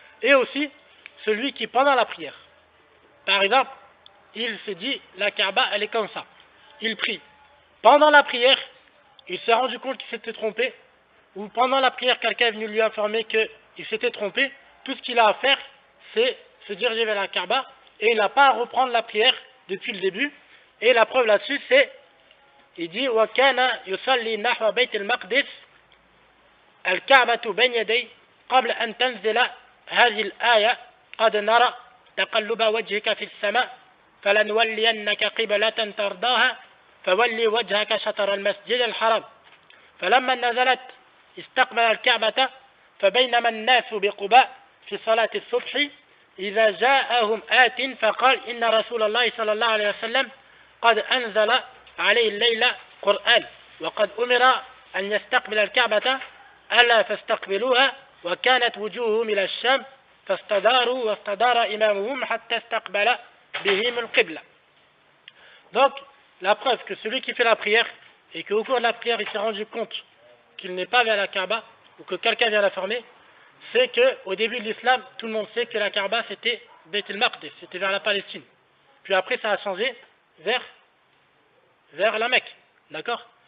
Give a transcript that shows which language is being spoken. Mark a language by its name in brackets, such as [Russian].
[French] Et aussi, celui qui, pendant la prière, par exemple, il s'est dit, la Kaaba, elle est comme ça. Il prie. Pendant la prière, il s'est rendu compte qu'il s'était trompé, ou pendant la prière, quelqu'un est venu lui informer qu'il s'était trompé. Tout ce qu'il a à faire, c'est se diriger vers la Kaaba, et il n'a pas à reprendre la prière depuis le début. Et la preuve là-dessus, c'est, il dit, [Arabic] وَكَانَ يُصَلِّي نَحْوَ بَيْتِ الْمَقْدِسِ الْكَعْبَةُ بَيْنَ يَدَيْهِ قبل أن تنزل هذه الآية قد نرى تقلب وجهك في السماء فلنولينك قبلة ترضاها فولي وجهك شطر المسجد الحرام فلما نزلت استقبل الكعبة فبينما الناس بقباء في صلاة الصبح إذا جاءهم آت فقال إن رسول الله صلى الله عليه وسلم قد أنزل عليه الليلة قرآن وقد أمر أن يستقبل الكعبة ألا فاستقبلوها وكانت وجوههم إلى الشام فاستداروا واستدار إمامهم حتى استقبل بهم القبلة. [French] Donc, la preuve que celui qui fait la prière et qu'au cours de la prière il s'est rendu compte qu'il n'est pas vers la Kaaba ou que quelqu'un vient l'informer, c'est qu'au début de l'islam, tout le monde sait que la Kaaba c'était Beit el-Maqdis, c'était vers la Palestine. Puis après ça a changé vers la Mecque. D'accord?